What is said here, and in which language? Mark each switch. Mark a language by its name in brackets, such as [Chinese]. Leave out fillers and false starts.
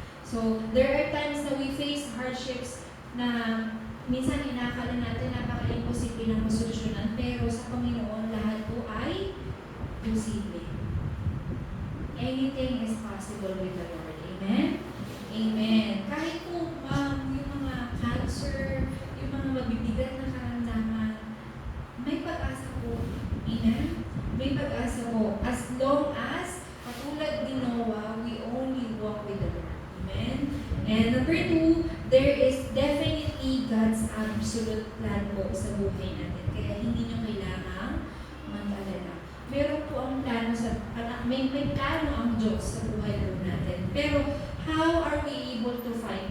[English] So, there are times [Filipino] na [English] we face hardships [Filipino] na minsan inakala natin napaka-imposible na masolusyonan, pero sa Panginoon, lahat po ay posible. [English] Anything is possible with the Lord. Amen? Amen. [Filipino] Kahit po yung mga cancer, yung mga mabibigat na karamdaman, may pag-asa po. [English] Amen? [Filipino] May pag-asa po. [English] As long as, katulad ni Noah, we only walk with the Lord. Amen? And number two, there is definitely God's absolute plan [Filipino] po sa buhay natin. Kaya hindi nyo kailangang mag-alala. Meron po ang plano may plano ang Diyos sa buhay po natin. [English] Pero, how are we able to find?